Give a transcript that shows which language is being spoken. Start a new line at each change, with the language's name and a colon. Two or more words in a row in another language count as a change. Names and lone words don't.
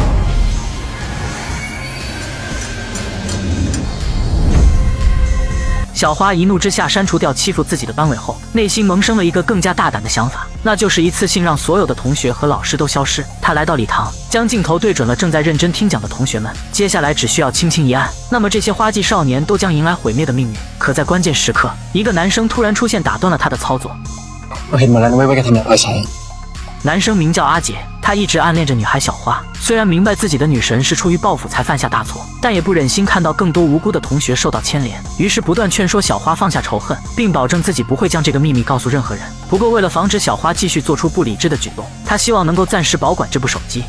Chinese: 小花一怒之下删除掉欺负自己的班委后，内心萌生了一个更加大胆的想法，那就是一次性让所有的同学和老师都消失。她来到礼堂，将镜头对准了正在认真听讲的同学们，接下来只需要轻轻一按，那么这些花季少年都将迎来毁灭的命运。可在关键时刻，一个男生突然出现，打断了他的操作。
Thai: 我เห็นหมดแล้วนะเว้ยว่าแกทำอย่างไรใช่
Chinese: 男生名叫阿杰，他一直暗恋着女孩小花，虽然明白自己的女神是出于报复才犯下大错，但也不忍心看到更多无辜的同学受到牵连，于是不断劝说小花放下仇恨，并保证自己不会将这个秘密告诉任何人。不过为了防止小花继续做出不理智的举动，他希望能够暂时保管这部手机。